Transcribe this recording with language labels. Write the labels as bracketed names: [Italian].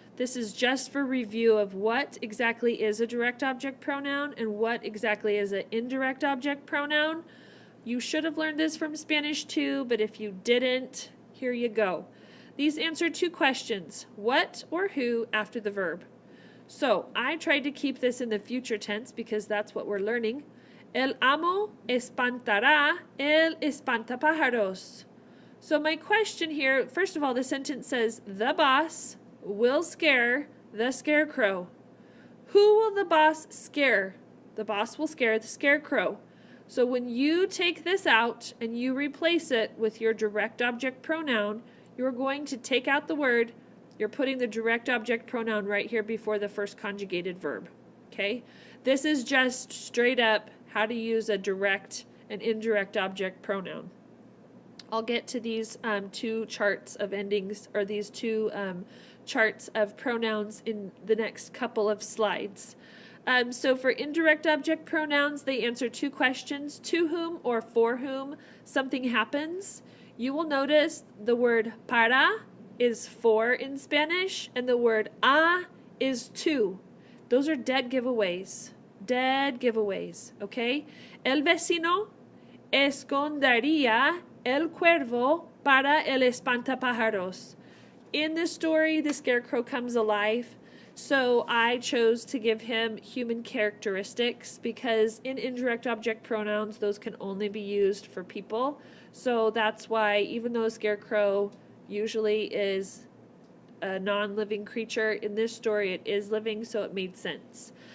[English] This is just for review of what exactly is a direct object pronoun and what exactly is an indirect object pronoun. You should have learned this from Spanish 2, but if you didn't, here you go. These answer two questions, what or who after the verb. So I tried to keep this in the future tense because that's what we're learning. [Spanish] El amo espantará el espantapájaros. [English] So my question here, first of all, the sentence says, the boss will scare the scarecrow. Who will the boss scare? The boss will scare the scarecrow. So when you take this out and you replace it with your direct object pronoun, you're going to take out the word, you're putting the direct object pronoun right here before the first conjugated verb. Okay? This is just straight up how to use a direct and indirect object pronoun. I'll get to these two charts of endings, or these two charts of pronouns in the next couple of slides. So for indirect object pronouns, they answer two questions, to whom or for whom something happens. You will notice the word para is for in Spanish, and the word a is to. Those are dead giveaways. Dead giveaways, okay? [Spanish] El vecino escondería el cuervo para el espantapájaros. [English] In this story, the scarecrow comes alive, so I chose to give him human characteristics because in indirect object pronouns, those can only be used for people. So that's why, even though a scarecrow usually is a non-living creature, in this story it is living, so it made sense.